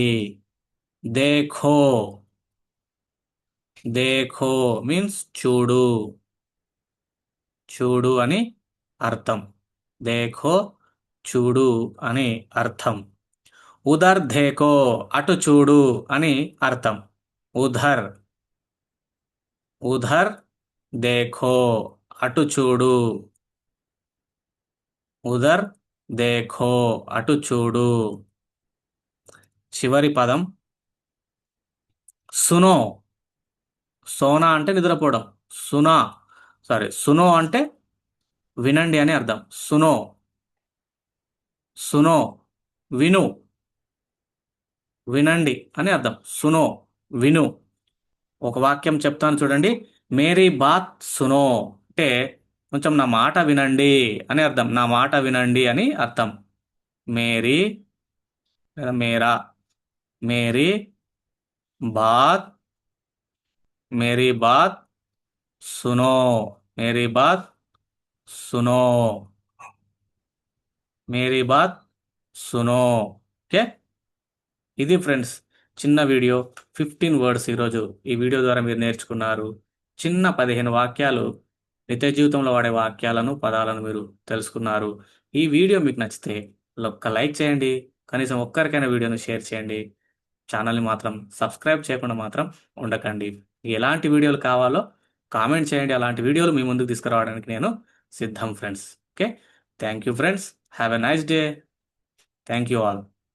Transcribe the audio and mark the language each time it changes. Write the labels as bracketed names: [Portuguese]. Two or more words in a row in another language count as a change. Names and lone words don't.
[Hindi] देखो, देखो [Telugu] మీన్స్ చూడు, చూడు అని అర్థం. దేఖో చూడు అని అర్థం. [Hindi] उधर देखो [Telugu] అటు చూడు అని అర్థం. [Hindi] उधर, उधर देखो [Telugu] అటు చూడు. [Hindi] उधर देखो [Telugu] అటు చూడు. చివరి పదం సునో. సోనా అంటే నిద్రపోవడం. [Hindi] सुना, सुनो [Telugu] అంటే వినండి అని అర్థం. [Hindi] सुनो, सुनो [Telugu] విను, వినండి అని అర్థం. సునో విను. ఒక వాక్యం చెప్తాను చూడండి. [Hindi] मेरी बात सुनो [Telugu] అంటే కొంచెం నా మాట వినండి అని అర్థం. నా మాట వినండి అని అర్థం. [Hindi] మేరీ లేదా मेरा, मेरी बात, मेरी बात सुनो, मेरी बात सुनो, मेरी बात सुनो. [Telugu] ఓకే, ఇది ఫ్రెండ్స్ చిన్న వీడియో. 15 వర్డ్స్ ఈరోజు ఈ వీడియో ద్వారా మీరు నేర్చుకున్నారు. చిన్న 15 వాక్యాలు, నిత్య జీవితంలో వాడే వాక్యాలను, పదాలను మీరు తెలుసుకున్నారు. ఈ వీడియో మీకు నచ్చితే ఒక్క లైక్ చేయండి. కనీసం ఒక్కరికైనా వీడియోను షేర్ చేయండి. ఛానల్ని మాత్రం సబ్స్క్రైబ్ చేయకుండా మాత్రం ఉండకండి. ఎలాంటి వీడియోలు కావాలో కామెంట్ చేయండి. అలాంటి వీడియోలు మీ ముందుకు తీసుకురావడానికి నేను సిద్ధం ఫ్రెండ్స్. [English] okay, thank you friends. have a nice day. thank you all.